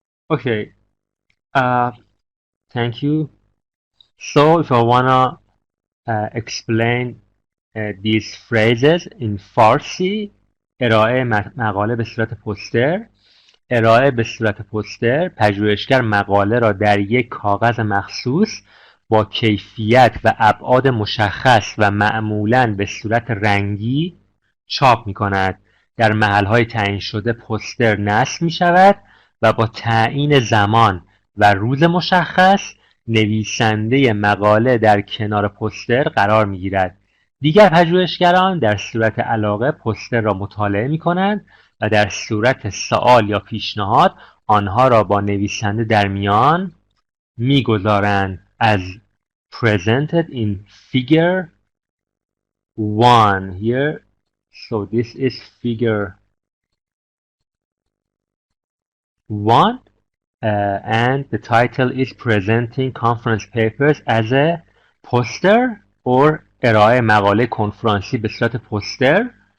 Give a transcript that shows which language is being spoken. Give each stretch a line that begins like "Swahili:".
English: Okay, thank you. So if I wanna explain these phrases in Farsi,
Persian: ارائه مقاله به صورت پوستر. ارائه به صورت پوستر، پژوهشگر مقاله را در یک کاغذ مخصوص با کیفیت و ابعاد مشخص و معمولاً به صورت رنگی چاپ می کند. در محل‌های تعیین شده پوستر نصب می شود و با تعیین زمان و روز مشخص نویسنده مقاله در کنار پوستر قرار می گیرد. دیگر پژوهشگران در صورت علاقه پوستر را مطالعه می کنند و در صورت سوال یا پیشنهاد آنها را با نویسنده در میان می‌گذارند.
English: As presented in figure 1 here. So this is figure 1 and the title is presenting conference papers as a poster or
Persian: ارائه مقاله کنفرانسی به صورت پوستر.